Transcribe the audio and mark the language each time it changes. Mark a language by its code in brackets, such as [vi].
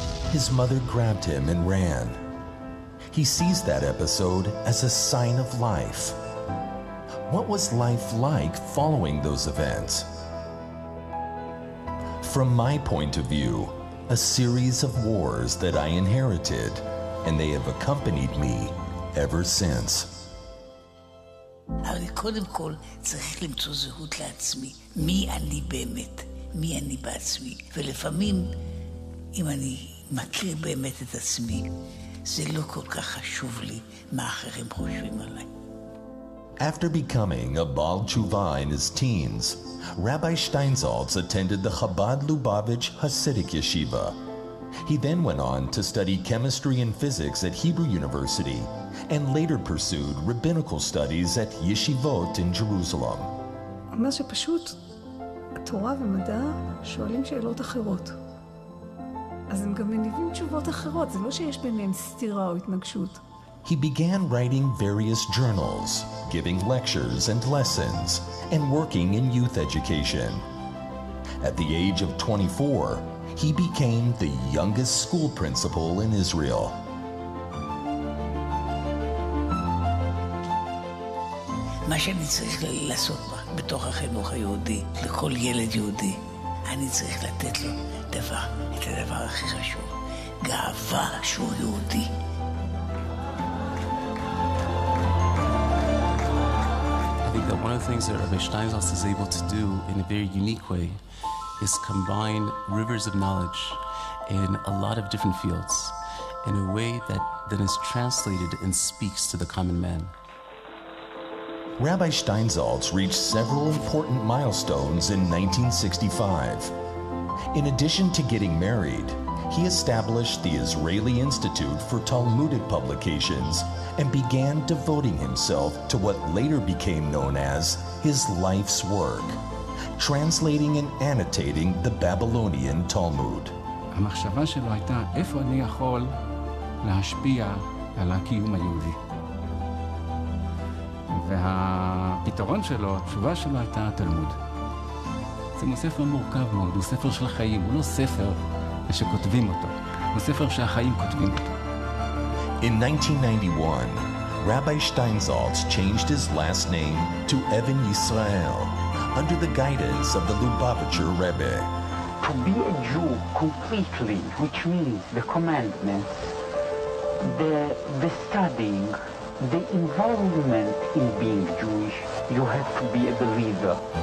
[en] His mother grabbed him and ran. He sees that episode as a sign of life. What was life like following those events? From my point of view, a series of wars that I inherited, and they have accompanied me ever since. [he] אבל קודם כל צריך למצוא זהות לעצמי. מי אני באמת? מי אני בעצמי? ולפעמים, אם אני מכיר באמת את עצמי, זה לא כל כך חשוב לי מה אחרים חושבים עליי. [en] After becoming a Baal Tshuva in his teens, Rabbi Steinsaltz attended the Chabad Lubavitch Hasidic Yeshiva. He then went on to study chemistry and physics at Hebrew University and later pursued rabbinical studies at yeshivot in Jerusalem. [he] אומר שפשוט התורה ומדע שואלים שאלות אחרות. אז הם גם מניבים תשובות אחרות, זה לא שיש ביניהם סתירה או התנגשות. [en] He began writing various journals, giving lectures and lessons, and working in youth education. At the age of 24, he became the youngest school principal in Israel. [he] מה שאני צריך לעשות בתוך החינוך היהודי, לכל ילד יהודי, אני צריך לתת לו את הדבר הכי חשוב, גאווה שהוא יהודי. [en] I think that one of the things that Rabbi Steinsaltz is able to do in a very unique way is combine rivers of knowledge in a lot of different fields in a way that then is translated and speaks to the common man. Rabbi Steinsaltz reached several important milestones in 1965. In addition to getting married, he established the Israeli Institute for Talmudic Publications and began devoting himself to what later became known as his life's work, translating and annotating the Babylonian Talmud. [he] המחשבה שלו הייתה, איפה אני יכול להשפיע על הקיום היהודי? והפתרון שלו, התשובה שלו הייתה התלמוד. זה ספר מורכב מאוד, הוא ספר של חיים, הוא לא ספר שכותבים אותו, הוא ספר שהחיים כותבים אותו. [en] In 1991, Rabbi Steinsaltz changed his last name to Even Yisrael under the guidance of the Lubavitcher Rebbe. To be a Jew completely, which means the commandments, the studying, the involvement in being Jewish, you have to be a believer.